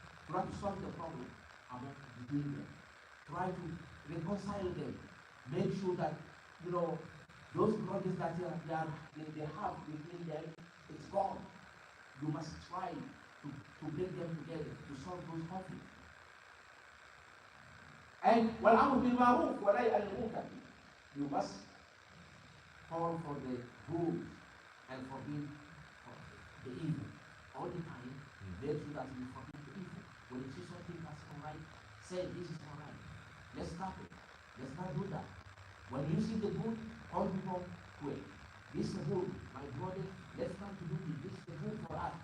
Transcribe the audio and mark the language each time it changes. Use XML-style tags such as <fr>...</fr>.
<en>Try to solve the problem between them. Try to reconcile them. Make sure that, those grudges that they have between them, it's gone. You must try to bring them together to solve those conflicts.</en> <ar>And وَالْأَمْرُ بِالْمَعْرُوفِ وَنَهْيُ عَنِ الْمُنكَرِ.</ar> <en>You must call for the good and forbid the evil. All the time, make sure that you forbid the evil. When you see something that's alright, say this is alright. Let's stop it. Let's not do that. When you see the good, all people wait. This is good, my brother. Let's start to do this. This is good for us.</en>